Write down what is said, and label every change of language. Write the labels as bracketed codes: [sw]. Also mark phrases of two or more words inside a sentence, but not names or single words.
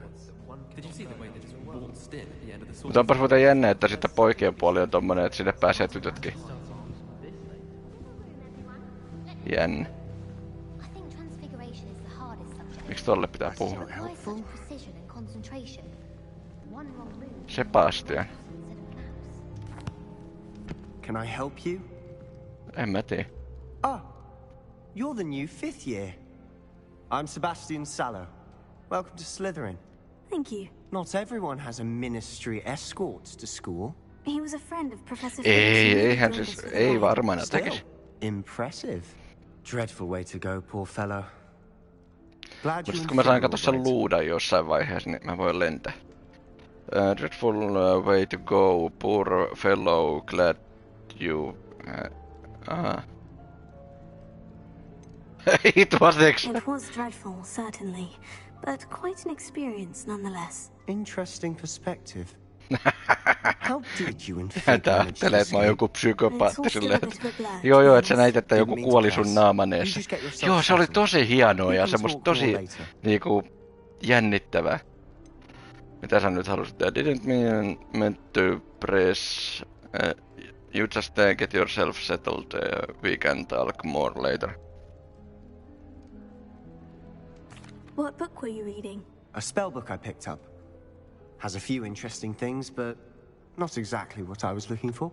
[fi] Mutta onpas muuten jännä, että sitten poikien puoli on tommonen, että sinne pääsee tytötkin. Jännä. Miksi tolle pitää puhua? Sebastian. [en] Can I help you? [fi] En mä tiedä. [en] You're the new 5th year. I'm Sebastian Sallow. Welcome to Slytherin. Thank you. Not everyone has a ministry escort to school. He was a friend of Professor [fi] Eihän siis, ei varmaan tekisi. [en] Impressive. Dreadful way to go, poor fellow. [fi] Mutta sit kun mä saan katsoa sen luudan jossain vaiheessa, niin mä voin lentää. [en] Dreadful way to go, poor fellow, glad you... It was dreadful, certainly, but quite an experience nonetheless. Interesting perspective. How did you in fact [fi] ajattelee, että mä oon joku psykopaatti silleen, joo, että sä näit, että joku kuoli sun naamaneessa. Joo, se oli tosi hienoa ja semmoista tosi niinku jännittävää. Mitä sä nyt halusit? [en] I didn't mean to press... you just get yourself settled. We can talk more later. What book were you reading? A spell book I picked up. Has a few interesting things, but not exactly what I was looking for.